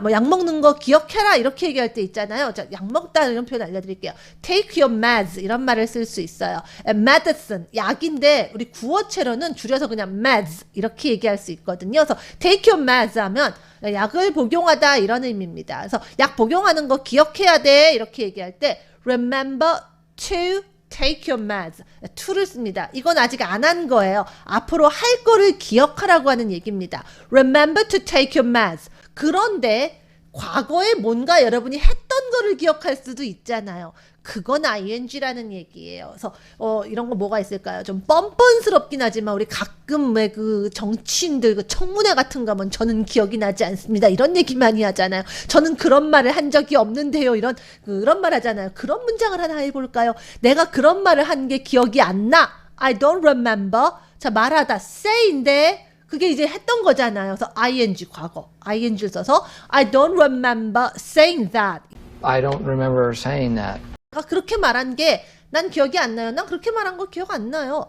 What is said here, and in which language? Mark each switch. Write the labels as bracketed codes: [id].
[ko] 뭐 약 먹는 거 기억해라. 이렇게 얘기할 때 있잖아요. 자, 약 먹다 이런 표현 알려드릴게요. [en] Take your meds [ko] 이런 말을 쓸 수 있어요. medicine 약인데 우리 구어체로는 줄여서 그냥 meds 이렇게 얘기할 수 있거든요. 그래서 [en] take your meds [ko] 하면 약을 복용하다 이런 의미입니다. 그래서 약 복용하는 거 기억해야 돼. 이렇게 얘기할 때 [en] remember to take your meds. [ko] to를 씁니다. 이건 아직 안 한 거예요. 앞으로 할 거를 기억하라고 하는 얘기입니다. [en] Remember to take your meds. [ko] 그런데 과거에 뭔가 여러분이 했던 거를 기억할 수도 있잖아요. 그건 ing라는 얘기예요. 그래서 이런 거 뭐가 있을까요? 좀 뻔뻔스럽긴 하지만 우리 가끔 왜 그 정치인들 그 청문회 같은 거 하면 저는 기억이 나지 않습니다. 이런 얘기 많이 하잖아요. 저는 그런 말을 한 적이 없는데요. 그런 말 하잖아요. 그런 문장을 하나 해볼까요? 내가 그런 말을 한 게 기억이 안 나. [en] I don't remember. [ko] 자, 말하다 say인데 그게 이제 했던 거잖아요. 그래서 ing 과거 ing를 써서 [en] I don't remember saying that. I don't remember saying that. [ko] 그렇게 말한 게 난 기억이 안 나요. 난 그렇게 말한 거 기억 안 나요.